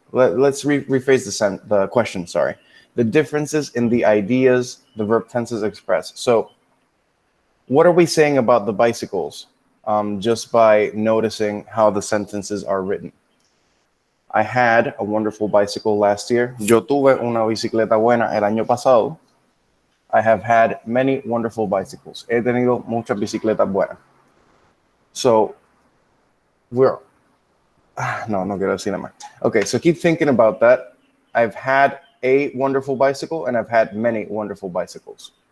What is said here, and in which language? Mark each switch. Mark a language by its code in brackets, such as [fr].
[en] Let's rephrase the question, sorry. The differences in the ideas the verb tenses express. So what are we saying about the bicycles just by noticing how the sentences are written? I had a wonderful bicycle last year. [es] Yo tuve una bicicleta buena el año pasado. [en] I have had many wonderful bicycles. [es] He tenido muchas bicicletas buenas. So no quiero decir nada más. [en] Okay, so keep thinking about that. I've had a wonderful bicycle and I've had many wonderful bicycles.